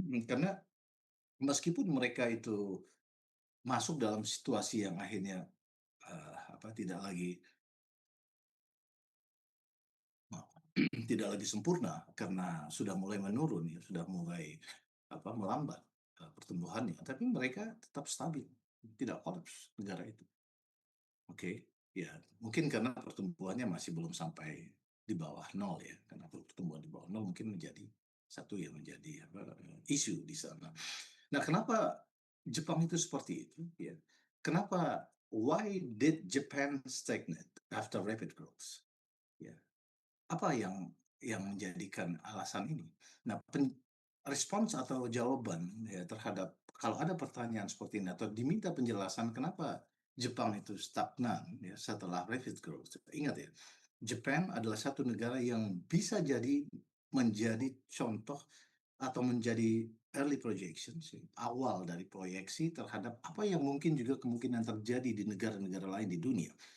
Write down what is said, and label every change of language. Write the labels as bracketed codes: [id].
[id] Karena meskipun mereka itu masuk dalam situasi yang akhirnya tidak lagi tidak lagi sempurna karena sudah mulai menurun, ya, sudah mulai melambat pertumbuhannya, tapi mereka tetap stabil, tidak kolaps negara itu. Oke, ya mungkin karena pertumbuhannya masih belum sampai di bawah nol ya, karena pertumbuhan di bawah nol mungkin menjadi satu yang menjadi isu di sana. Nah, kenapa Jepang itu seperti itu? Ya, kenapa? [en] Why did Japan stagnate after rapid growth? [id] Ya, apa yang menjadikan alasan ini? Nah, respons atau jawaban ya terhadap kalau ada pertanyaan seperti ini atau diminta penjelasan kenapa Jepang itu stagnan ya setelah rapid growth. Ingat ya, Jepang adalah satu negara yang bisa jadi menjadi contoh atau menjadi [en] early projections, [id] awal dari proyeksi terhadap apa yang mungkin juga kemungkinan terjadi di negara-negara lain di dunia.